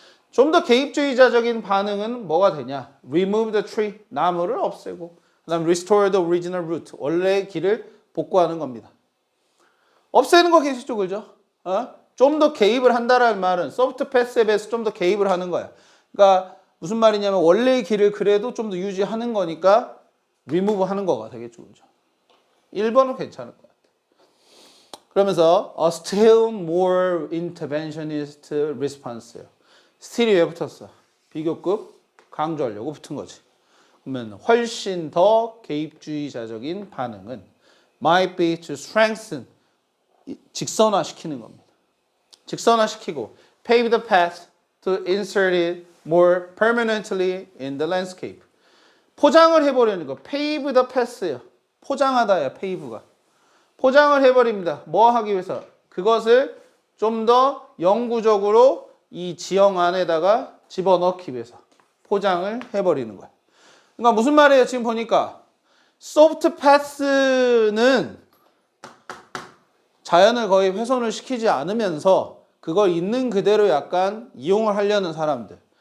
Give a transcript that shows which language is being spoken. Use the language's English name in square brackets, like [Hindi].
[Korean] 좀 더 개입주의자적인 반응은 뭐가 되냐? [English] Remove the tree, [Korean] 나무를 없애고, 그다음 [English] restore the original route, [Korean] 원래의 길을 복구하는 겁니다. 없애는 거 계시죠, 그죠? 좀 더 개입을 한다라는 말은 soft path에 비해서 좀 더 개입을 하는 거야. 그러니까 무슨 말이냐면 원래의 길을 그래도 좀 더 유지하는 거니까 remove 하는 거가 되겠죠, 그죠? 1번은 괜찮을 것 같아. 그러면서 [English] a still more interventionist response예요. [Korean] still이 왜 붙었어? 비교급 강조하려고 붙은 거지. 그러면 훨씬 더 개입주의자적인 반응은 [English] might be to strengthen, [Korean] 직선화시키는 겁니다. 직선화시키고 [English] pave the path to insert it more permanently in the landscape. [Korean] 포장을 해버리는 거. [English] pave the path예요. [Korean] 포장하다야, pave가. 포장을 해버립니다. 뭐 하기 위해서? 그것을 좀 더 영구적으로 이 지형 안에다가 집어넣기 위해서 포장을 해버리는 거야. 그러니까 무슨 말이에요? 지금 보니까 soft path는 자연을 거의 훼손을 시키지 않으면서 그걸 있는 그대로 약간 이용을 하려는 사람들.